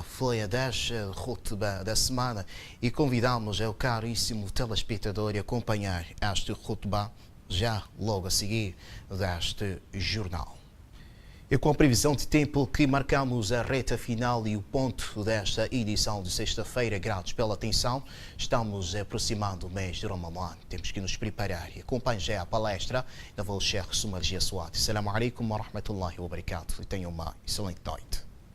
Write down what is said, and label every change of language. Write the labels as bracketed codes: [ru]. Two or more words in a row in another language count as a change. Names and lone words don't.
[pt] Foi a 10 khutbah da semana e convidamos o caríssimo telespectador a acompanhar este khutbah já logo a seguir deste jornal. E com a previsão de tempo que marcamos a reta final e o ponto desta edição de sexta-feira, gratos pela atenção, estamos aproximando o mês de Ramadã. Temos que nos preparar e acompanhe já a palestra da voz Sheikh Sumalji Aswat. [ar] السلام عليكم ورحمة الله وبركاته [pt] e tenham uma excelente noite.